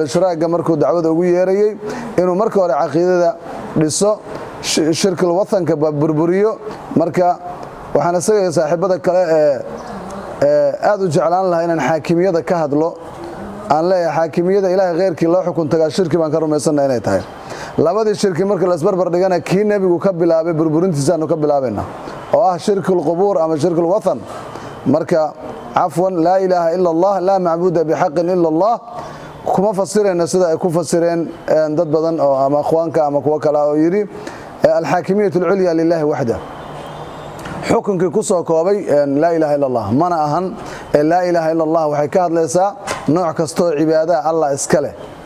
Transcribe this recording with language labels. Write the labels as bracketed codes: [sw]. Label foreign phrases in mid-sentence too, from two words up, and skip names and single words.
[so] shiraaga markuu dacwada ugu yeerayay inuu marka hore caqiidada dhiso shirkul watanka burburiyo marka waxaan isaga saaxiibada kale aad u jeclaan lahaa inaan xaakimiyada ka hadlo aan leeyahay xaakimiyada ilaahay qeyrkii loo xukun tagaa shirki baan ka rumaysanahay inay tahay labadii shirki marka la isbarbar dhigana kii nebigu ka bilaabay burburintiisaanu ka bilaabayna oo ah shirkul qubuur ama shirkul watan marka afwan [ar] لا إله إلا الله لا معبود بحق إلا الله [so] kuma fasirayna sida ay ku fasireen dad badan oo ama akhwaanka ama kuwa kale oo yiri [ar] الحاكمية العليا لله وحده [so] xukunkii ku soo koobay [ar] لا إله إلا الله [so] mana ahan [ar] لا إله إلا الله [so] waxay ka hadlaysaa nooc kasto cibaada allah iska leh